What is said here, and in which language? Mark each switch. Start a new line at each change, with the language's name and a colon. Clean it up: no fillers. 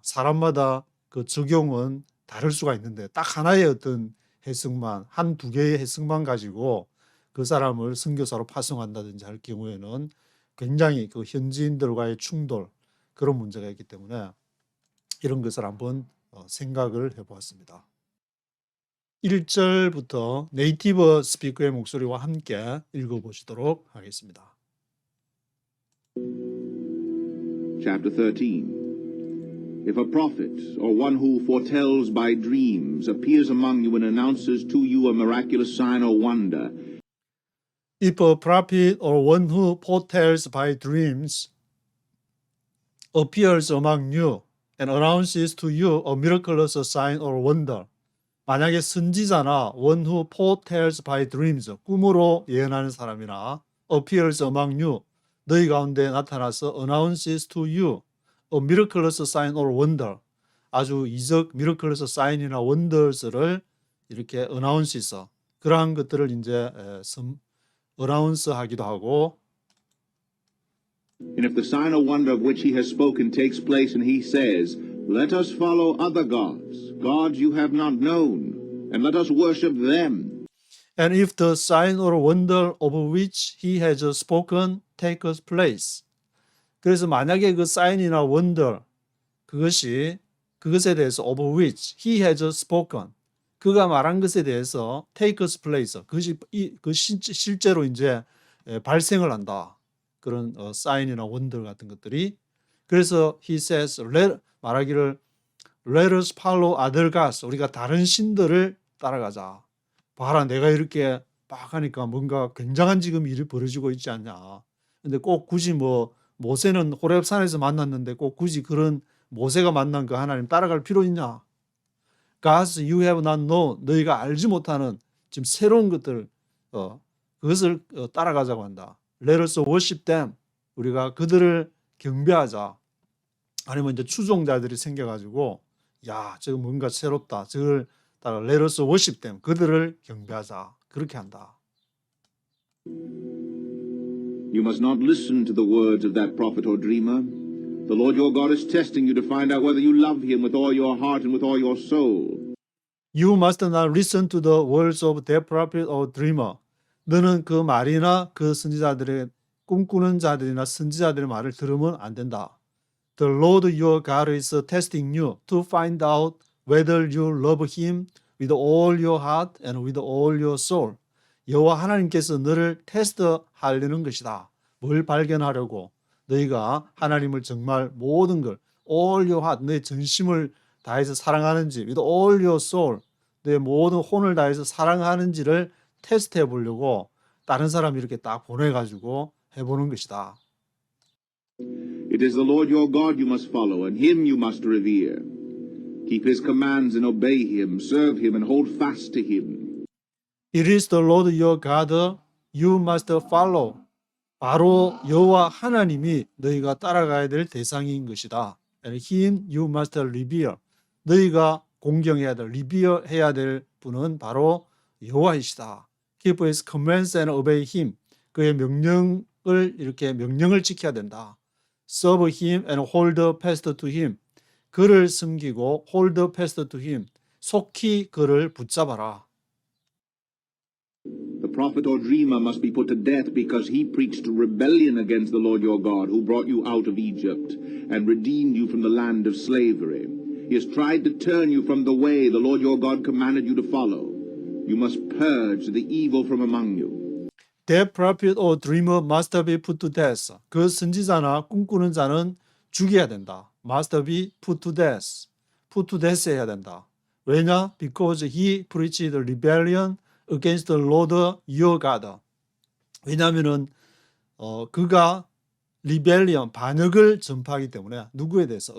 Korean: 사람마다 그 적용은 다를 수가 있는데 딱 하나의 어떤 해석만, 한두 개의 해석만 가지고 그 사람을 선교사로 파송한다든지 할 경우에는 굉장히 그 현지인들과의 충돌, 그런 문제가 있기 때문에 이런 것을 한번 생각을 해보았습니다. 1절부터 네이티브 스피커의 목소리와 함께 읽어보시도록 하겠습니다.
English: Chapter 13. If a prophet, or one who foretells by dreams, appears among you and announces to you a miraculous sign or wonder, If a prophet or one who foretells by dreams appears among you and announces to you a miraculous sign or wonder,
Korean: 만약에 선지자나
English: one who foretells by dreams,
Korean: 꿈으로 예언하는 사람이나
English: appears among you,
Korean: 너희 가운데 나타나서
English: announces to you a miraculous sign or wonder,
Korean: 아주 이적
English: miraculous sign
Korean: 이나 wonders를 이렇게 announce해서 그러한 것들을 이제 announce 하기도 하고,
English: and if the sign or wonder of which he has spoken takes place, and he says, let us follow other gods, gods you have not known, and let us worship them. And if the sign or wonder of which he has spoken takes place.
Korean: 그래서 만약에 그 사인이나 wonder, 그것에 대해서
English: of which he has spoken,
Korean: 그가 말한 것에 대해서
English: takes place,
Korean: 그것이 실제로 이제 발생을 한다. 그런 사인이나 wonder 같은 것들이. 그래서
English: he says,
Korean: 말하기를
English: let us follow other gods,
Korean: 우리가 다른 신들을 따라가자. 봐라, 내가 이렇게 막 하니까 뭔가 굉장한 지금 일이 벌어지고 있지 않냐. 근데 꼭 굳이 뭐 모세는 호렙산에서 만났는데 꼭 굳이 그런 모세가 만난 그 하나님 따라갈 필요 있냐.
English: Gods you have not known,
Korean: 너희가 알지 못하는 지금 새로운 것들, 그것을 따라가자고 한다.
English: Let us worship them,
Korean: 우리가 그들을 경배하자. 아니면 이제 추종자들이 생겨가지고 야, 저거 뭔가 새롭다, 저걸 따라
English: let us worship them,
Korean: 그들을 경배하자, 그렇게 한다.
English: You must not listen to the words of that prophet or dreamer. The Lord your God is testing you to find out whether you love him with all your heart and with all your soul. You must not listen to the words of that prophet or dreamer.
Korean: 너는 그 말이나 그 선지자들의 꿈꾸는 자들이나 선지자들의 말을 들으면 안 된다.
English: The Lord your God is testing you to find out whether you love him with all your heart and with all your soul.
Korean: 여호와 하나님께서 너를 테스트하려는 것이다. 뭘 발견하려고? 너희가 하나님을 정말 모든 걸
English: all your heart,
Korean: 너의 전심을 다해서 사랑하는지,
English: with all your soul,
Korean: 내 모든 혼을 다해서 사랑하는지를 테스트해 보려고 다른 사람 이렇게 딱 보내가지고 해보는 것이다.
English: It is the Lord your God you must follow, and him you must revere. Keep his commands and obey him, serve him and hold fast to him. It is the Lord your God you must follow.
Korean: 바로 여호와 하나님이 너희가 따라가야 될 대상인 것이다.
English: And him you must revere.
Korean: 너희가 공경해야 될, revere 해야 될 분은 바로 여호와이시다.
English: Keep his commands and obey him.
Korean: 그의 명령을 지켜야 된다.
English: Serve him and hold fast to him.
Korean: 그를 섬기고
English: hold fast to him.
Korean: 속히 그를 붙잡아라.
English: The prophet or dreamer must be put to death because he preached rebellion against the Lord your God who brought you out of Egypt and redeemed you from the land of slavery. He has tried to turn you from the way the Lord your God commanded you to follow. You must purge the evil from among you. That prophet or dreamer must be put to death.
Korean: 그 선지자나 꿈꾸는 자는 죽여야 된다.
English: Must be put to death. Put to death 해야 된다.
Korean: 왜냐?
English: Because he preached rebellion against the Lord your God.
Korean: 왜냐하면은 그가 rebellion 반역을 전파하기 때문에 누구에 대해서?